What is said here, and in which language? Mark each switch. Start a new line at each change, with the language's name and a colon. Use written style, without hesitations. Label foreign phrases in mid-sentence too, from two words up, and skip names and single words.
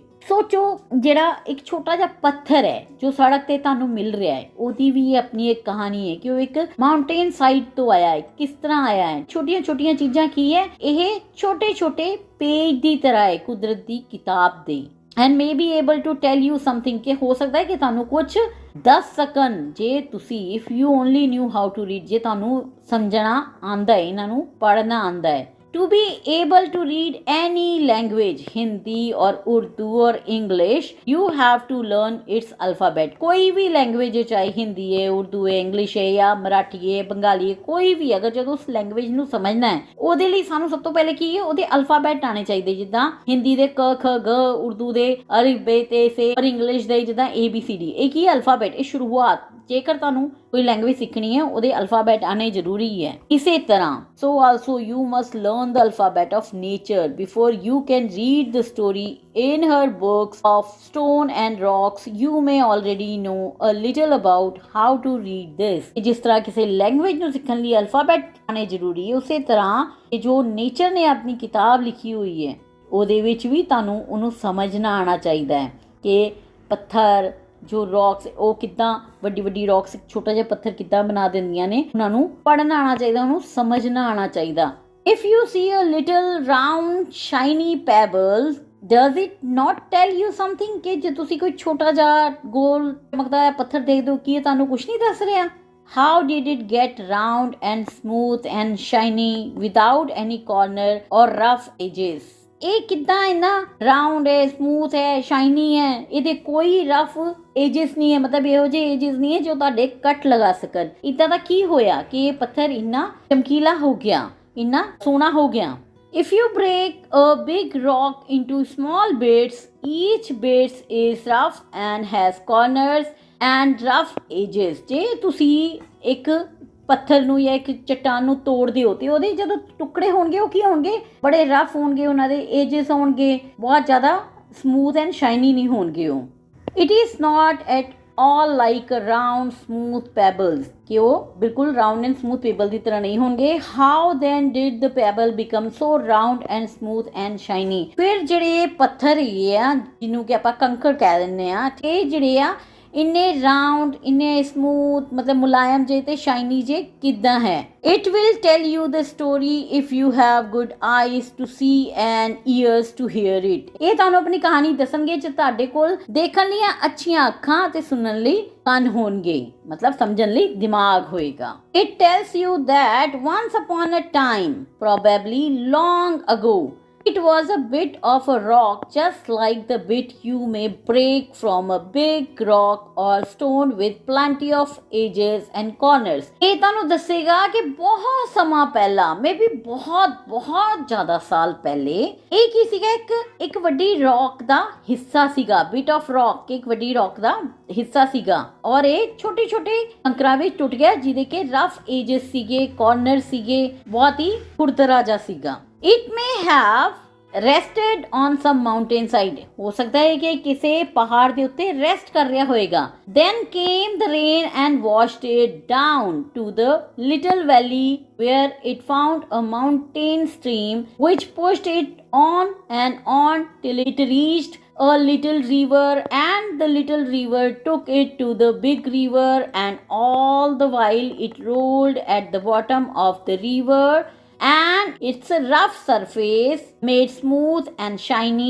Punjabi: ਸੋਚੋ ਜਿਹੜਾ ਇੱਕ ਛੋਟਾ ਜਿਹਾ ਪੱਥਰ ਹੈ ਜੋ ਸੜਕ ਤੇ ਤੁਹਾਨੂੰ ਮਿਲ ਰਿਹਾ ਹੈ, ਉਹਦੀ ਵੀ ਆਪਣੀ ਇੱਕ ਕਹਾਣੀ ਹੈ ਕਿ ਉਹ ਇੱਕ ਮਾਊਂਟੇਨ ਸਾਈਡ ਤੋਂ ਆਇਆ ਹੈ, ਕਿਸ ਤਰ੍ਹਾਂ ਆਇਆ ਹੈ. ਛੋਟੀਆਂ ਛੋਟੀਆਂ ਚੀਜ਼ਾਂ ਕੀ ਹੈ, ਇਹ ਛੋਟੇ ਛੋਟੇ ਪੇਜ ਦੀ ਤਰ੍ਹਾਂ ਹੈ ਕੁਦਰਤ ਦੀ ਕਿਤਾਬ ਦੇ.
English: And may be able to tell you something,
Punjabi: ਕਿ ਹੋ ਸਕਦਾ ਹੈ ਕਿ ਤੁਹਾਨੂੰ ਕੁਝ ਦੱਸ ਸਕਣ ਜੇ ਤੁਸੀਂ,
English: If you only knew how to read,
Punjabi: ਜੇ ਤੁਹਾਨੂੰ ਸਮਝਣਾ ਆਂਦਾ ਹੈ, ਇਹਨਾਂ ਨੂੰ ਪੜ੍ਹਨਾ ਆਂਦਾ ਹੈ.
English: To be able to read any language, Hindi or Urdu or English, you have to learn its alphabet.
Hindi: कोई भी language है, चाहे हिंदी है, उर्दू है, इंग्लिश है या मराठी है, बंगाली है, कोई भी, अगर
Punjabi: ਜਦੋਂ ਉਸ ਲੈਂਗੁਏਜ ਨੂੰ ਸਮਝਣਾ ਹੈ ਉਹਦੇ ਲਈ ਸਾਨੂੰ ਸਭ ਤੋਂ ਪਹਿਲੇ ਕੀ ਹੈ, ਉਹਦੇ ਅਲਫਾਬੈਟ ਆਣੇ ਚਾਹੀਦੇ. ਜਿੱਦਾਂ ਹਿੰਦੀ ਦੇ ਕ ਖ ਗ, ਉਰਦੂ ਦੇ ਅਲਿਫ ਬੇ ਤੇ ਸੇ, ਔਰ ਇੰਗਲਿਸ਼ ਦੇ ਜਿੱਦਾਂ ABCD, ਇਹ ਕੀ ਅਲਫਾਬੈਟ, ਇਹ ਸ਼ੁਰੂਆਤ. ਜੇਕਰ ਤੁਹਾਨੂੰ ਕੋਈ ਲੈਂਗੁਏਜ ਸਿੱਖਣੀ ਹੈ ਉਹਦੇ ਅਲਫਾਬੈਟ ਆਣੇ ਜ਼ਰੂਰੀ ਹੈ. ਇਸੇ ਤਰ੍ਹਾਂ
English: so also you must learn the alphabet of nature before you can read the story in her books of stone and rocks. You may already know a little about how to read this.
Punjabi: ਜਿਸ ਤਰ੍ਹਾਂ ਕਿਸੇ ਲੈਂਗੁਏਜ ਨੂੰ ਸਿੱਖਣ ਲਈ ਅਲਫਾਬੈਟ ਆਣੇ ਜ਼ਰੂਰੀ ਹੈ, ਉਸੇ ਤਰ੍ਹਾਂ ਇਹ ਜੋ ਨੇਚਰ ਨੇ ਆਪਣੀ ਕਿਤਾਬ ਲਿਖੀ ਹੋਈ ਹੈ ਉਹਦੇ ਵਿੱਚ ਵੀ ਤੁਹਾਨੂੰ ਉਹਨੂੰ ਸਮਝਣਾ ਆਉਣਾ ਚਾਹੀਦਾ ਹੈ ਕਿ ਪੱਥਰ ਜੋ ਰੌਕਸ ਉਹ ਕਿੱਦਾਂ, ਵੱਡੀ ਵੱਡੀ ਰੌਕਸ ਛੋਟਾ ਜਿਹਾ ਪੱਥਰ ਕਿੱਦਾਂ ਬਣਾ ਦਿੰਦੀਆਂ ਨੇ, ਉਹਨਾਂ ਨੂੰ ਪੜ੍ਹਨਾ ਆਉਣਾ ਚਾਹੀਦਾ, ਉਹਨੂੰ ਸਮਝਣਾ ਆਉਣਾ ਚਾਹੀਦਾ.
English: If you see a little round shiny pebble, does it not tell you something?
Punjabi: ਕਿ ਜੇ ਤੁਸੀਂ ਕੋਈ ਛੋਟਾ ਜਿਹਾ ਗੋਲ ਚਮਕਦਾ ਹੋਇਆ ਪੱਥਰ ਦੇਖਦੇ ਹੋ, ਕੀ ਇਹ ਤੁਹਾਨੂੰ ਕੁਝ ਨਹੀਂ ਦੱਸ ਰਿਹਾ?
English: How did it get round and smooth and shiny without any corner or rough edges?
Punjabi: ਇਹ ਕਿੱਦਾਂ ਇੰਨਾ ਰਾਉਂਡ ਹੈ, ਸਮੂਥ ਹੈ, ਸ਼ਾਈਨੀ ਹੈ, ਇਹਦੇ ਕੋਈ
English: rough edges
Punjabi: ਨਹੀਂ ਹੈ, ਮਤਲਬ ਇਹੋ ਜਿਹੇ ਏਜਸ ਨਹੀਂ ਹੈ ਜੋ ਤੁਹਾਡੇ ਕੱਟ ਲਗਾ ਸਕਣ. ਇੱਦਾਂ ਦਾ ਕੀ ਹੋਇਆ ਕਿ ਇਹ ਪੱਥਰ ਇੰਨਾ ਚਮਕੀਲਾ ਹੋ ਗਿਆ, ਇੰਨਾ ਸੋਹਣਾ ਹੋ ਗਿਆ.
English: If you break a big rock into small bits, each bit is rough and has corners and rough edges.
Punjabi: ਜੇ ਤੁਸੀਂ ਇੱਕ ਪੱਥਰ ਨੂੰ ਜਾਂ ਇੱਕ ਚਟਾਨ ਨੂੰ ਤੋੜਦੇ ਹੋ ਤੇ ਉਹਦੇ ਜਦੋਂ ਟੁਕੜੇ ਹੋਣਗੇ ਉਹ ਕੀ ਹੋਣਗੇ, ਬੜੇ ਰਫ ਹੋਣਗੇ, ਉਹਨਾਂ ਦੇ ਏਜਸ ਹੋਣਗੇ, ਬਹੁਤ ਜ਼ਿਆਦਾ
English: smooth and shiny
Punjabi: ਨਹੀਂ ਹੋਣਗੇ ਉਹ.
English: It is not at all like a round smooth pebbles,
Punjabi: ਕਿ ਉਹ ਬਿਲਕੁਲ
English: round and smooth pebble
Punjabi: ਦੀ ਤਰ੍ਹਾਂ ਨਹੀਂ ਹੋਣਗੇ.
English: how then did the pebble become so round and smooth and shiny?
Punjabi: ਫਿਰ ਜਿਹੜੇ ਪੱਥਰ ਹੈਗੇ ਆ ਜਿਹਨੂੰ ਕਿ ਆਪਾਂ ਕੰਕਰ ਕਹਿ ਦਿੰਦੇ ਆ, ਇਹ ਜਿਹੜੇ ਆ ਇੰਨੇ ਰਾਉਂਡ, ਇੰਨੇ ਸਮੂਥ, ਮਤਲਬ ਮੁਲਾਇਮ ਜੇ ਤੇ ਸ਼ਾਈਨੀ ਜੇ ਕਿੱਦਾਂ ਹੈ?
English: It will tell you the story if you have good eyes to see and ears to hear it.
Punjabi: ਇਹ ਤੁਹਾਨੂੰ ਆਪਣੀ ਕਹਾਣੀ ਦੱਸਣਗੇ ਜੇ ਤੁਹਾਡੇ ਕੋਲ ਦੇਖਣ ਲਈ ਅੱਛੀਆਂ ਅੱਖਾਂ ਤੇ ਸੁਣਨ ਲਈ ਕੰਨ ਹੋਣਗੇ, ਮਤਲਬ ਸਮਝਣ ਲਈ ਦਿਮਾਗ ਹੋਏਗਾ.
English: It tells you that once upon a time, probably long ago, it was a bit of a rock just like the bit you may break from a big rock or stone with plenty of edges and corners.
Punjabi: ਇਹ ਤੁਹਾਨੂੰ ਦੱਸੇਗਾ ਕਿ ਬਹੁਤ ਸਮਾਂ ਪਹਿਲਾਂ, ਮੇਬੀ ਬਹੁਤ ਜ਼ਿਆਦਾ ਸਾਲ ਪਹਿਲੇ, ਇਹ ਕੀ ਸੀਗਾ, ਇੱਕ ਵੱਡੀ ਰੌਕ ਦਾ ਹਿੱਸਾ ਸੀਗਾ.
English: bit of rock
Punjabi: ਇੱਕ ਵੱਡੀ ਰੌਕ ਦਾ ਹਿੱਸਾ ਸੀਗਾ ਔਰ ਇਹ ਛੋਟੇ ਛੋਟੇ ਅੰਕਰਾਂ ਵਿੱਚ ਟੁੱਟ ਗਿਆ ਜਿਹਦੇ ਕਿ
English: rough edges
Punjabi: ਸੀਗੇ, ਕਾਰਨਰ ਸੀਗੇ, ਬਹੁਤ ਹੀ ਖੁਰਦਰਾ ਜਿਹਾ ਸੀਗਾ.
English: It may have rested on some mountain side.
Punjabi: ਹੋ ਸਕਦਾ ਹੈ ਕਿ ਕਿਸੇ ਪਹਾੜ ਦੇ ਉੱਤੇ ਰੈਸਟ ਕਰ ਰਿਹਾ ਹੋਏਗਾ.
English: Then came the rain and washed it down to the little valley where it found a mountain stream which pushed it on and on till it reached a little river, and the little river took it to the big river, and all the while it rolled at the bottom of the river and its rough surface made smooth and shiny.